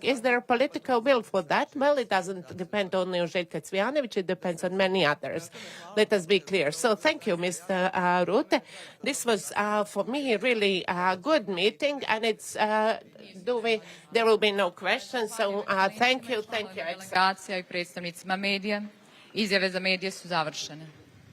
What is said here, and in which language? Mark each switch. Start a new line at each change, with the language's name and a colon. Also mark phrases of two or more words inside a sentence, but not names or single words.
English: Is there a political will for that? Well, it doesn't depend only on Željka Cvijanović, it depends on many others. Let us be clear. So thank you, Mr. Rutte. This was, for me, really a good meeting, and it's, there will be no questions, so thank you.
Serbian: Delegacija i predstavnicima medija. Izjave za medije su završene.